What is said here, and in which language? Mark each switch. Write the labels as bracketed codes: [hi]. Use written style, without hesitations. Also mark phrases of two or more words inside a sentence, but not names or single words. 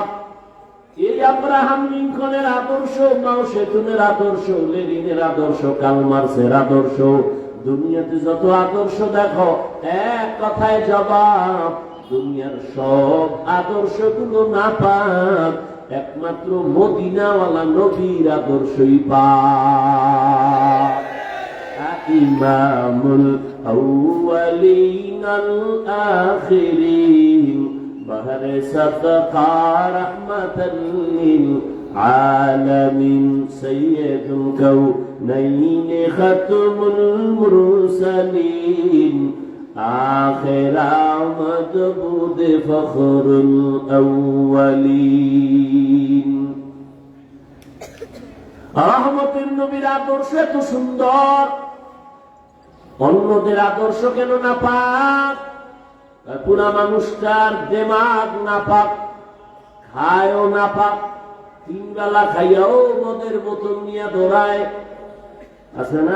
[bn] এই আব্রাহাম লিঙ্কনের আদর্শ, মাও সেতুনের আদর্শ, লেনিনের আদর্শ, কার্ল মার্ক্সের আদর্শ, দুনিয়াতে যত আদর্শ দেখো এক কথায় জবাব, দুনিয়ার সব আদর্শগুলো না পাক, একমাত্র মদিনাওয়ালা নবীর আদর্শই পাক। [ar] امام الاولین الآخرین [fa] بہر صدقہ رحمت للعالمین سید الکونین ختم المرسلین آخر آمد بود فخر الاولین [bn] রহমতের নবীর আদর্শ এত সুন্দর, অন্যদের আদর্শ কেন না পাক? পুরা মানুষটার দেমাগ না পাক, খায়ও না পাক, তিন বেলা খাইয়াও মদের বোতল নিয়ে দৌড়ায়, আছে না?